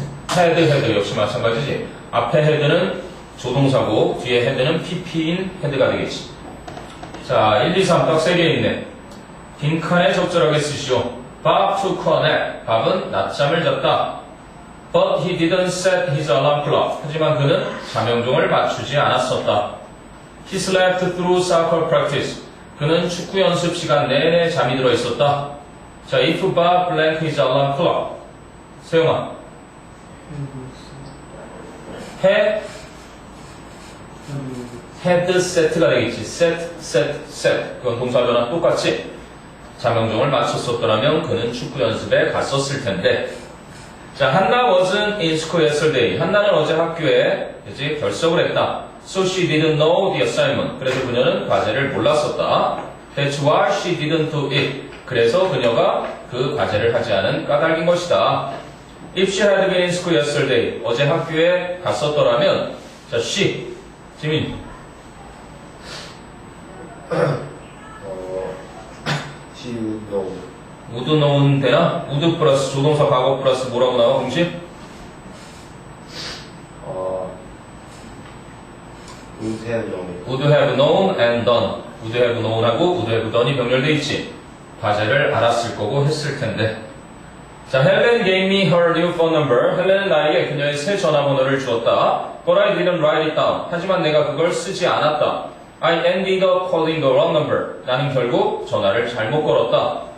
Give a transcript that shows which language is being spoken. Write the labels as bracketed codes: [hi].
[ko] had 역시 마찬가지지. 앞에 had는 조동사고 뒤에 had는 pp인 had가 되겠지. 자, 1, 2, 3 딱 3개 있네. 빈칸에 적절하게 쓰시오. [en] Bob took a nap. [ko] 밥은 낮잠을 잤다. [en] But he didn't set his alarm clock. [ko] 하지만 그는 잠영종을 맞추지 않았었다. [en] He slept through soccer practice. [ko] 그는 축구 연습 시간 내내 잠이 들어 있었다. [en] 자, if Bob blank his alarm clock. [ko] 세영아. had set가 되겠지. set. 그건 동사 변화 똑같이. 잠영종을 맞췄었더라면 그는 축구 연습에 갔었을 텐데. [en] 자, Hannah wasn't in school yesterday. [ko] 한나는 어제 학교에 이제 결석을 했다. [en] So she didn't know the assignment. [ko] 그래서 그녀는 과제를 몰랐었다. [en] That's why she didn't do it. [ko] 그래서 그녀가 그 과제를 하지 않은 까닭인 것이다. [en] If she had been in school yesterday. [ko] 어제 학교에 갔었더라면. 자, she. 지민. [en] she would know. [ko] would know는 되나? would 플러스 조동사 과거 플러스 뭐라고 나와 공식? [en] would have known. [ko] would have known and done. would have known하고 would have done이 병렬돼 있지. 과제를 알았을 거고 했을 텐데. [en] 자, Helen gave me her new phone number. [ko] 헬렌은 나에게 그녀의 새 전화번호를 주었다. [en] But I didn't write it down. [ko] 하지만 내가 그걸 쓰지 않았다. [en] I ended up calling the wrong number. [ko] 나는 결국 전화를 잘못 걸었다.